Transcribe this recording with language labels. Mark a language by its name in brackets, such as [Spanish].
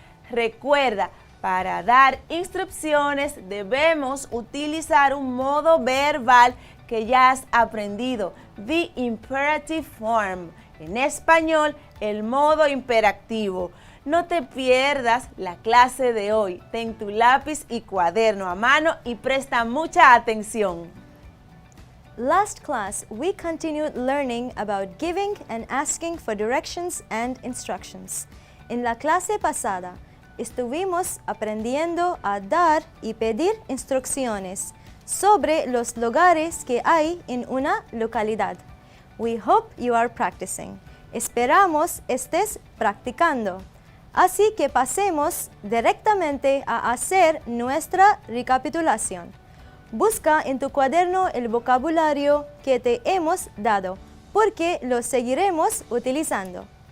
[Spanish] Recuerda, para dar instrucciones debemos utilizar un modo verbal que ya has aprendido, [English] the imperative form. [Spanish] En español, el modo imperativo. No te pierdas la clase de hoy. Ten tu lápiz y cuaderno a mano y presta mucha atención. [English] Last class, we continued learning about giving and asking for directions and instructions. [Spanish] En la clase pasada, estuvimos aprendiendo a dar y pedir instrucciones sobre los lugares que hay en una localidad. [English] We hope you are practicing. [Spanish] Esperamos estés practicando. Así que pasemos directamente a hacer nuestra recapitulación. Busca en tu cuaderno el vocabulario que te hemos dado, porque lo seguiremos utilizando.